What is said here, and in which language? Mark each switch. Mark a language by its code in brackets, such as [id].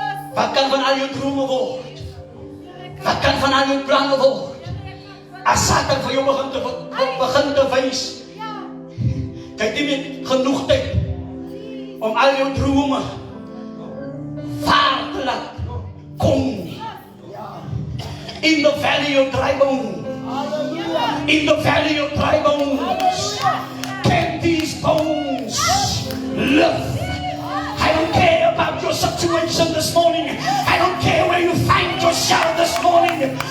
[af] Wat kan van al jou drome word? Wat kan van al jou planne word? As Satan vir jou begin te wys, jy het nie meer genoeg tyd om al jou drome vaar te laat kom nie. [en] In the valley of dry bones, in the valley of dry bones, can these bones live? I don't care about your situation this morning. I don't care where you find yourself this morning.